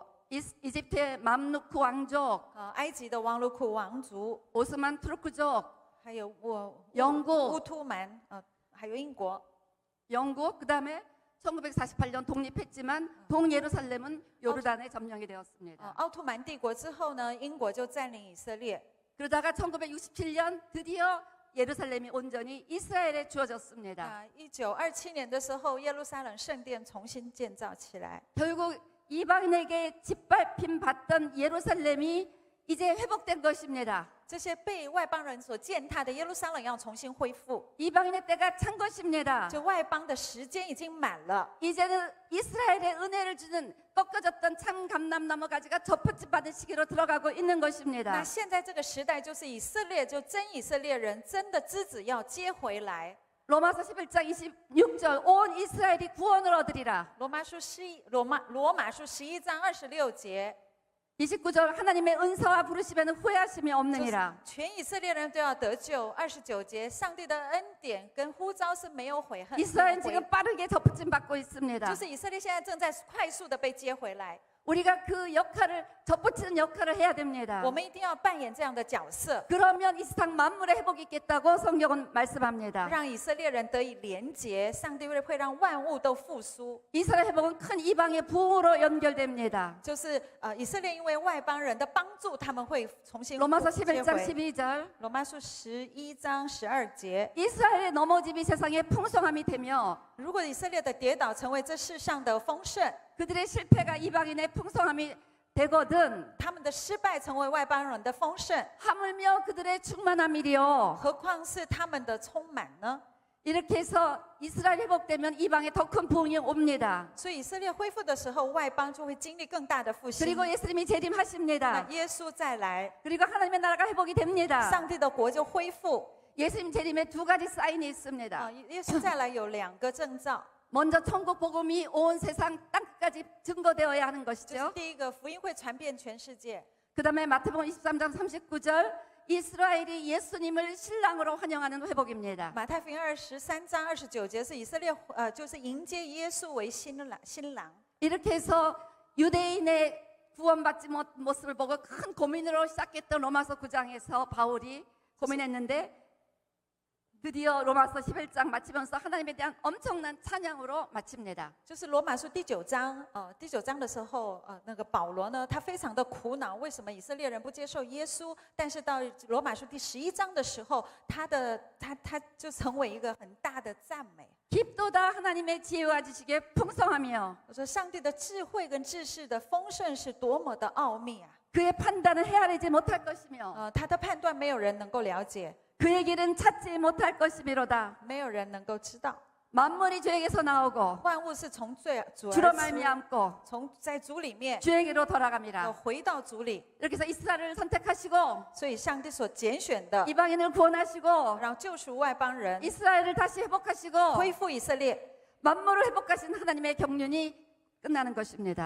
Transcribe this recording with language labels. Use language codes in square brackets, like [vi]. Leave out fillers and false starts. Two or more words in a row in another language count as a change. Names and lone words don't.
[ko] 이집트의 맘루크 왕족, [zh] 埃及的王卢库王族， [ko] 오스만 투르크족, [zh] 还有乌 [ko] 영국, [zh] 图曼，还有英国。 [ko] 영국, 그다음에 1948년 독립했지만 동예루살렘은 요르단에 점령이 되었습니다. [zh] 奥图曼帝国之后呢，英国就占领以色列。 [ko] 그러다가 1967년 드디어 예루살렘이 온전히 이스라엘에 주어졌습니다. [zh] 1927 年的时候，耶路撒冷圣殿重新建造起来。 [ko] 결국 이방인에게 짓밟힘 받던 예루살렘이 이제 회복된 것입니다. [zh] 这些被外邦人所践踏的耶路撒冷要重新恢复， [ko] 이방인의 때가 찬 것입니다. [zh] 就外邦的时间已经满了。 [ko] 이제는 이스라엘의 은혜를 주는 꺾어졌던 참 감람나무 가지가 접붙임 받은 시기로 들어가고 있는 [zh] 那 [ko] 것입니다. [zh] 现在这个时代就是以色列，就真以色列人真的枝子要接回来。 [ko] 로마서 11장 26절 온 이스라엘이 구원을 얻으리라. [zh] 罗马书11章26节， [ko] 29절 하나님의 은사와 부르심에는 후회하심이 [zh] 就是 [ko] 없느니라. [zh] 全以色列人都要得救。29节，上帝的恩典跟呼召是没有悔恨， [ko] 이스라엘은 지금 빠르게 접붙임 받고 [zh] 就 [ko] 있습니다. [zh] 是以色列现在正在快速的被接回来。 [ko] 우리가 그 역할을 접붙이는 역할을 해야 됩니다. [zh] 我们一定要扮演这样的角色， [ko] 그러면 이 세상 만물의 회복이 있겠다고 성경은 말씀합니다. [zh] 让以色列人得以连结，上帝会让万物都复苏。 [ko] 이스라엘 회복은 큰 이방의 부흥으로 연결됩니다. [zh] 就是以色列因为外邦人的帮助，他们会重新 [ko] 로마서 [zh] 接 [ko] 11장 [zh] 回。 [ko] 12절 [zh] 罗马书11章12节， [ko] 이스라엘의 넘어짐이 세상의 풍성함이 되며 [zh] 如果以色列的跌倒成为这世上的丰盛， [ko] 그들의 실패가 이방인의 풍성함이 되거든 [zh] 他们的失败成为外邦人的丰盛， [ko] 하물며 그들의 충만함이리요. [zh] 何况是他们的充满呢？ [ko] 이렇게 해서 이스라엘 회복되면 이방에 더 큰 부흥이 옵니다. [zh] 所以以色列恢复的时候，外邦就会经历更大的复兴。 [ko] 그리고 예수님이 [zh] 那 [ko] 재림하십니다. [zh] 耶稣再来， [ko] 그리고 하나님의 나라가 회복이 됩니다. [zh] 上帝的国就恢复。 [ko] 예수님 재림에 두 가지 사인이 있습니다. [zh] 耶稣再来有2个征兆， [ko] 먼저 천국 복음이 온 세상 땅끝까지 증거되어야 하는 [zh] 就是 [ko] 것이죠. [zh] 第一个，福音会传遍全世界。 [ko] 그다음에 마태복음 23장 39절 이스라엘이 예수님을 신랑으로 환영하는 회복입니다. [zh] 马太福音23章29节是以色列就是迎接耶稣为新郎。 [ko] 이렇게 해서 유대인의 구원받지 못 모습을 보고 큰 고민으로 시작했던 로마서 9장에서 바울이 고민했는데 드디어 로마서 11장 마치면서 하나님에 대한 엄청난 찬양으로 마칩니다. [zh] 就是罗马书第9章，第9章的时候，那个保罗呢，他非常的苦恼，为什么以色列人不接受耶稣？但是到罗马书第11章的时候，他就成为一个很大的赞美。 [ko] 깊도다 하나님의 지혜와 지식의 풍성함이요. [zh] 我说，上帝的智慧跟知识的丰盛是多么的奥秘啊！ [ko] 그의 판단을 헤아리지 못할 것이며 [zh] 他的判断没有人能够了解， [ko] 그의 길은 찾지 못할 것이미로다. [zh] 没有人能够知道。 [ko] 만물이 주에게서 나오고 [zh] 万物是从主 [ko] 주로 [zh] 而出， [ko] 말미암고 [zh] 从在主里面， [ko] 주에게로 돌아갑니다. [zh] 回到主里。 [ko] 이렇게 해서 이스라엘을 선택하시고 [zh] 所以，上帝所拣选的， [ko] 이방인을 구원하시고 [zh] 然后救赎外邦人， [ko] 이스라엘을 다시 회복하시고 [zh] 恢复以色列。 [ko] 만물을 회복하신 하나님의 경륜이 끝나는 것입니다.